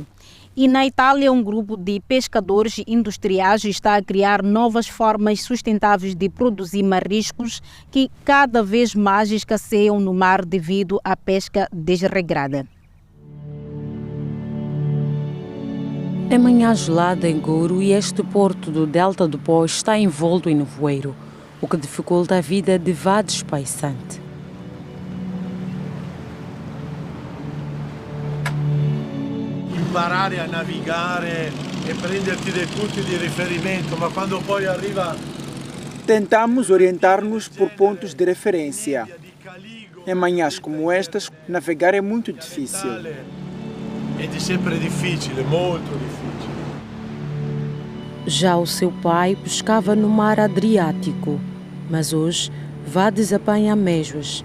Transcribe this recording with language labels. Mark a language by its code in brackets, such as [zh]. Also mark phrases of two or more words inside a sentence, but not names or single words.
[pt] E na Itália, um grupo de pescadores industriais está a criar novas formas sustentáveis de produzir mariscos que cada vez mais escasseiam no mar devido à pesca desregrada. É manhã gelada em Goro e este porto do Delta do Pó está envolto em nevoeiro, o que dificulta a vida de Vades Paisante. [it] Imparare a navigare e prenderti dei punti di riferimento, ma quando poi arriva... [pt] Tentamos orientar-nos por pontos de referência. Em manhãs como estas, navegar é muito difícil. É sempre difícil, muito difícil. Já o seu pai pescava no mar Adriático, mas hoje Vades apanha amêijoas.